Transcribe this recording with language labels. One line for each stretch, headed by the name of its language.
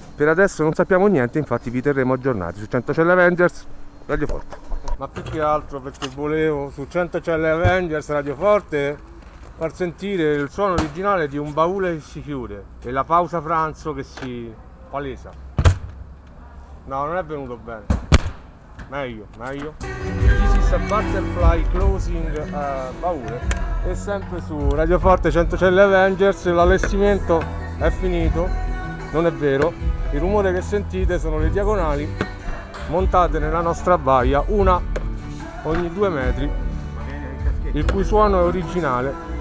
Italian: Per adesso non sappiamo niente, infatti vi terremo aggiornati su 100 Celle Avengers, Radio Forte. Ma più che altro perché volevo su 100 Celle Avengers Radio Forte far sentire il suono originale di un baule che si chiude e la pausa pranzo che si palesa. No, non è venuto bene. Meglio.
English: This is a butterfly closing baule.
Italian: E sempre su Radio Forte 100 Celle Avengers l'allestimento è finito. Non è vero. Il rumore che sentite sono le diagonali montate nella nostra baia, una ogni 2 metri, il cui suono è originale,